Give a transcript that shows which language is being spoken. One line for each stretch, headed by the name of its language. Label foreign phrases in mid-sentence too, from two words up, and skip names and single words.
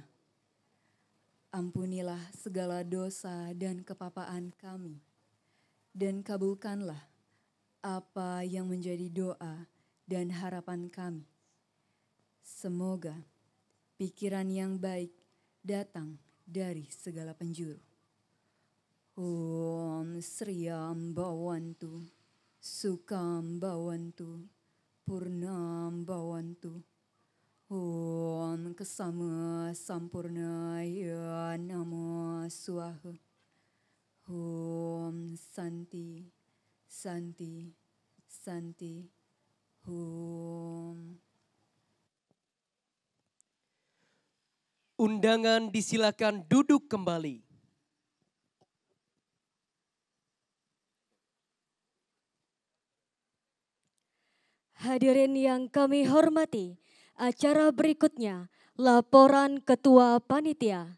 Indonesian: Ampunilah segala dosa dan kepapaan kami, dan kabulkanlah apa yang menjadi doa dan harapan kami. Semoga pikiran yang baik datang dari segala penjuru.
Sanskrit: ॐ श्रियं भवन्तु, सुखं भवन्तु, पूर्णं भवन्तु. ॐ क्षमा सम्पूर्णाय नमो स्वाहा. ॐ शान्ति, शान्ति, शान्ति.
Indonesian: Undangan disilakan duduk kembali. Hadirin yang kami hormati, acara berikutnya laporan Ketua Panitia.